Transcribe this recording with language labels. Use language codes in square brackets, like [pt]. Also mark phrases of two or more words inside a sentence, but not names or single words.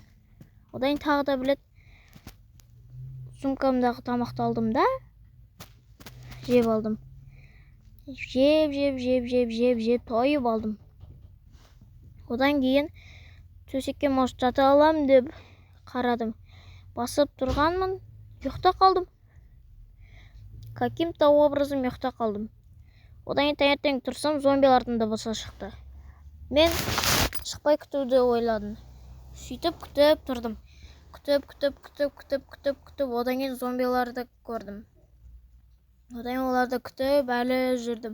[kk] Одан кейін тағы да білет сумкамдағы тамақты алдым да жеп алдым. Жеп тойып алдым. Одан кейін төсекке может жата аламын деп қарадым. Басып тұрғанмын, ұйықта қалдым. [ru] Каким-то образом [kk] ұйықта қалдым. Одан кейін таңертең тұрсам, зомбилардың дыбысы шықты. Мен шықпай күтуді ойладым. Сөйтіп күтіп тұрдым. Күтіп, одан кейін зомбиларды көрдім. Одан кейін оларды күтіп әлі жүрдім.